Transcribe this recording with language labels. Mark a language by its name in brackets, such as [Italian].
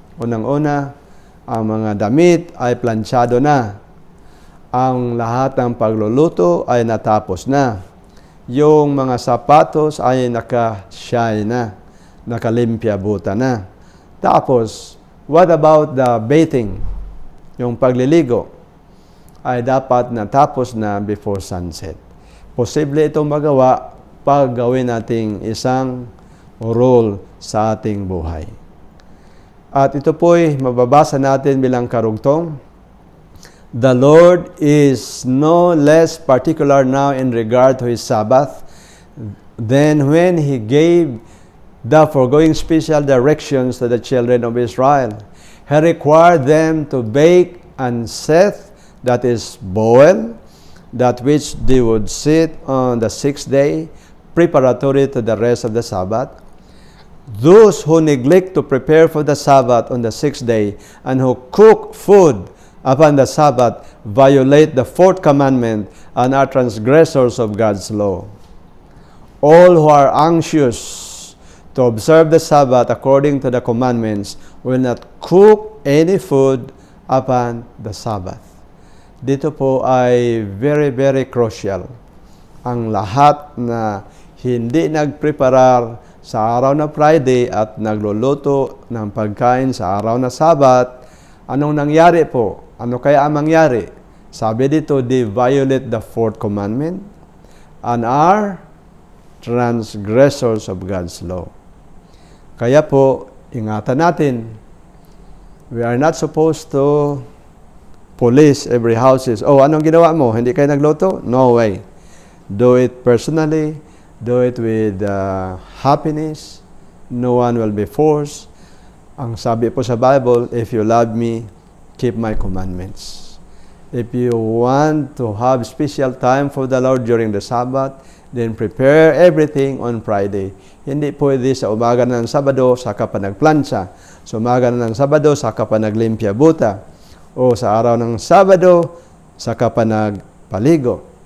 [Filipino] Unang-una, ang mga damit ay planchado na. Ang lahat ng pagluluto ay natapos na. Yung mga sapatos ay naka-shine na, nakalimpya buta na. [English] Tapos, what about the bathing? [Filipino] Yung pagliligo ay dapat natapos na [English] before sunset. [Filipino] Posible itong magawa pag gawin nating isang role sa ating buhay. At ito po'y mababasa natin bilang karugtong. [English] The Lord is no less particular now in regard to His Sabbath than when He gave the foregoing special directions to the children of Israel. He required them to bake and set, that is, boil, that which they would sit on the sixth day, preparatory to the rest of the Sabbath. Those who neglect to prepare for the Sabbath on the sixth day, and who cook food upon the Sabbath, violate the fourth commandment and are transgressors of God's law. All who are anxious to observe the Sabbath according to the commandments will not cook any food upon the Sabbath. [Filipino] Dito po ay [English] very, very crucial. [Filipino] Ang lahat na hindi nagpreparar sa araw na Friday at nagluluto ng pagkain sa araw na Sabat, anong nangyari po? Ano kaya ang mangyari? Sabi dito, [English] they violate the fourth commandment and are transgressors of God's law. [Filipino] Kaya po, ingatan natin. [English] We are not supposed to police every houses. [Filipino] Oh, anong ginawa mo? Hindi kayo nagluto? [English] No way. Do it personally. Do it with happiness. No one will be forced. [Filipino] Ang sabi po sa Bible, [English] if you love me, keep my commandments. If you want to have special time for the Lord during the Sabbath, then prepare everything on Friday. [Filipino] Hindi pwede sa umaga ng Sabado, saka pa nagplansa. Sa umaga ng Sabado, saka pa naglimpya buta. O sa araw ng Sabado, saka pa nagpaligo.